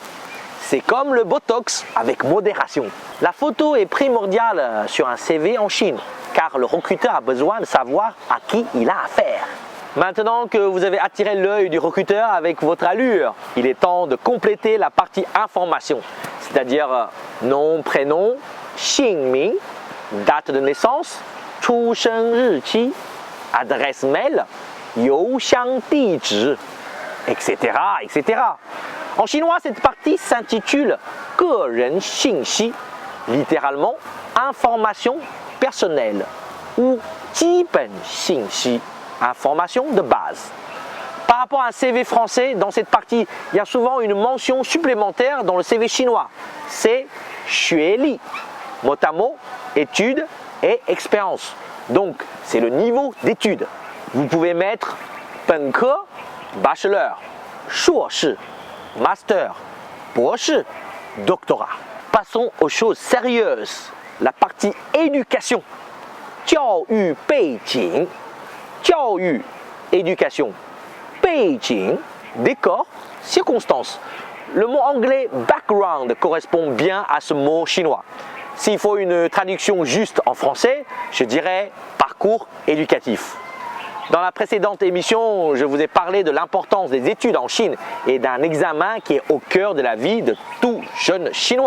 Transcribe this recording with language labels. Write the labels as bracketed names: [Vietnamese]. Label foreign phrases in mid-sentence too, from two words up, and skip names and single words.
[French] C'est comme le Botox, avec modération. La photo est primordiale sur un CV en Chine, car le recruteur a besoin de savoir à qui il a affaire. Maintenant que vous avez attiré l'œil du recruteur avec votre allure, il est temps de compléter la partie information, c'est-à-dire nom, prénom, Xingming, date de naissance, [Chinese] 出生日期, [French] adresse mail, [Chinese] 邮箱地址, [French] etc., etc. En chinois, cette partie s'intitule [Chinese] 个人信息, [French] littéralement information personnelle ou [Chinese] 基本信息, [French] information de base. Par rapport à un CV français, dans cette partie, il y a souvent une mention supplémentaire dans le CV chinois. C'est 学历, mot à mot, études et expérience. Donc, c'est le niveau d'études. Vous pouvez mettre 本科, bachelor, 硕士, master, 博士, doctorat. Passons aux choses sérieuses. La partie éducation. [Chinese] 教育背景. 教育, éducation. 背景, [French] décor, circonstance. Le mot anglais background correspond bien à ce mot chinois. S'il faut une traduction juste en français, je dirais parcours éducatif. Dans la précédente émission, je vous ai parlé de l'importance des études en Chine et d'un examen qui est au cœur de la vie de tout jeune chinois.